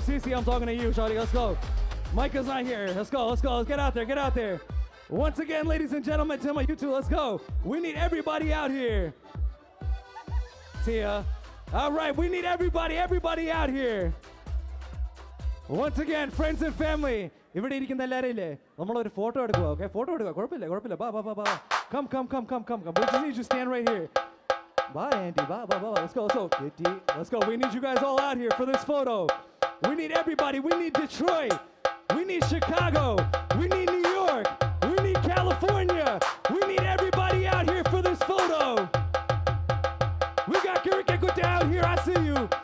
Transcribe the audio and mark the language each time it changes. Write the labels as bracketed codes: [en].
[en] Cece, I'm talking to you, Shawty. Let's go. Micah's not here. Let's go. Let's go. Let's get out there. Get out there. Once again, ladies and gentlemen, Tima, you two, let's go. We need everybody out here. Tia. All right, we need everybody out here. Once again, friends and family. [ml] ഇവിടെ ഇരിക്കുന്ന എല്ലാവരില്ലേ നമ്മളൊരു photo എടുക്കുക okay photo എടുക്കുക കുഴപ്പമില്ല ബാ [en] come we just need you to stand right here. Bye, Andy. Bye. Let's go. Let's go. We need you guys all out here for this photo. We need everybody. We need Detroit. We need Chicago. We need New York. We need California. We need everybody out here for this photo. We got Kirikekuta out here. I see you.